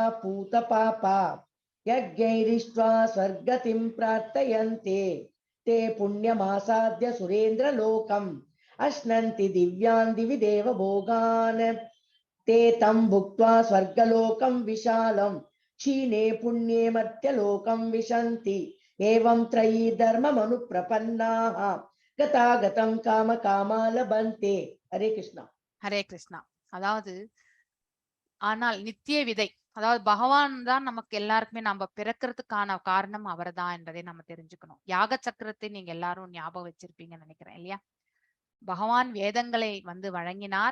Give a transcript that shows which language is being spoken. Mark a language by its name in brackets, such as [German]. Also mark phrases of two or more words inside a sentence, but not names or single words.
[Sanskrit] पूत पापा यज्ञैरिष्ट्वा स्वर्गतिं प्रार्थयन्ते ते पुण्यमासाद्य सुरेन्द्र लोकम् अश्नन्ति दिव्यान् दिवि देव भोगान् ते तं भुक्त्वा स्वर्गलोकं विशालं क्षीणे पुण्ये मर्त्यलोकं विशन्ति एवं त्रयी धर्ममनु प्रपन्नाः गतागतं काम कामा लभन्ते. हरे कृष्णा. हरे कृष्णा. [Tamil] அதாவது ஆனால் நித்திய விதை, அதாவது பகவான் தான் நமக்கு எல்லாருக்குமே நம்ம பிறக்கிறதுக்கான காரணம் அவர்தான் என்பதை நம்ம தெரிஞ்சுக்கணும். யாக சக்கரத்தை நீங்க எல்லாரும் ஞாபகம் வச்சிருப்பீங்கன்னு நினைக்கிறேன் இல்லையா? பகவான் வேதங்களை வந்து வழங்கினார்.